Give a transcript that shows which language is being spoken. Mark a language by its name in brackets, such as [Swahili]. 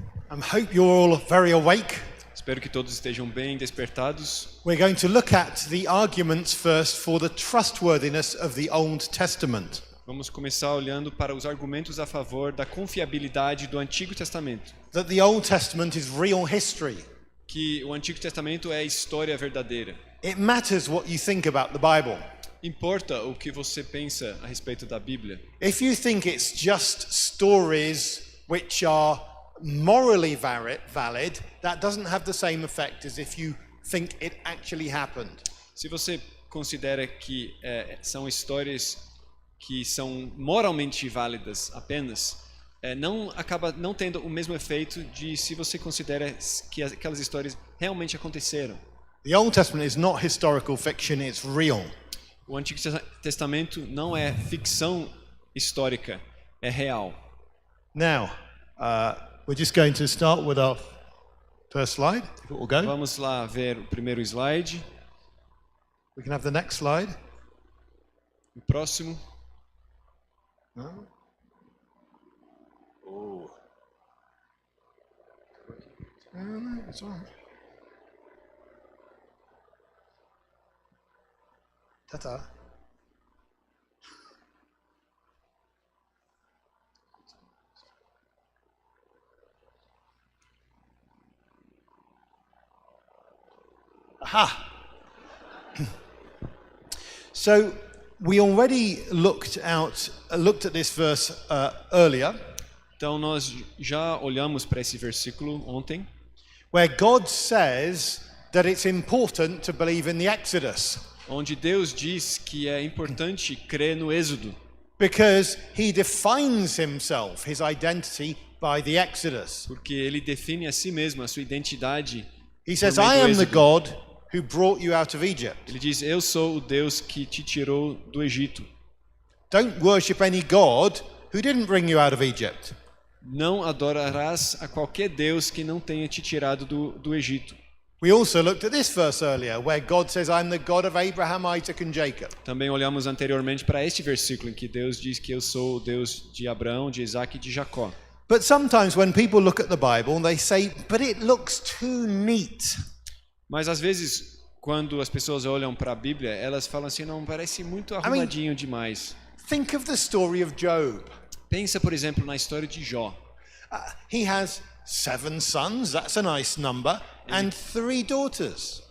[English] I hope you're all very awake. [Portuguese] Espero que todos estejam bem despertados. [English] We're going to look at the arguments first for the trustworthiness of the Old Testament. [Portuguese] Vamos começar olhando para os argumentos a favor da confiabilidade do Antigo Testamento. [English] That the Old Testament is real history. [Portuguese] Que o Antigo Testamento é história verdadeira. [English] It matters what you think about the Bible. [Portuguese] Importa o que você pensa a respeito da Bíblia. [English] If you think it's just stories which are morally valid, that doesn't have the same effect as if you think it actually happened. [Portuguese] Se você considera que são histórias que são moralmente válidas apenas, acaba não tendo o mesmo efeito de se você considera que aquelas histórias realmente aconteceram. [English] The Old Testament is not historical fiction, it's real. [Portuguese] O Antigo Testamento não é ficção histórica, é real. [English] Now, we're just going to start with our first slide, if it will go. [Portuguese] Vamos lá ver o primeiro slide. [English] We can have the next slide. [Portuguese] O próximo. [English] No? Oh. No, it's all right. Ta-ta. Aha! So we already looked at this verse earlier. [Portuguese] Então nós já olhamos para esse versículo ontem, [English] where God says that it's important to believe in the Exodus. [Portuguese] Onde Deus diz que é importante crer no Êxodo. [English] Because he defines himself, his identity, by the Exodus. [Portuguese] Porque ele define a si mesmo, a sua identidade. [English] He says, I am the God who brought you out of Egypt. [Portuguese] Ele diz, eu sou o Deus que te tirou do Egito. [English] Don't worship any God who didn't bring you out of Egypt. [Portuguese] não adorarás a qualquer Deus que não tenha te tirado do Egito. [English] We also looked at this verse earlier, where God says, I'm the God of Abraham, Isaac and Jacob. [Portuguese] Também olhamos anteriormente para este versículo em que Deus diz que eu sou o Deus de Abraão, de Isaac e de Jacó. [English] But sometimes when people look at the Bible, they say, but it looks too neat. [Portuguese] Mas às vezes, quando as pessoas olham para a Bíblia, elas falam assim, não, parece muito arrumadinho demais. [English] Think of the story of Job. [Portuguese] Pensa, por exemplo, na história de Jó. [English] He has 7 sons, that's a nice number, and 3 daughters.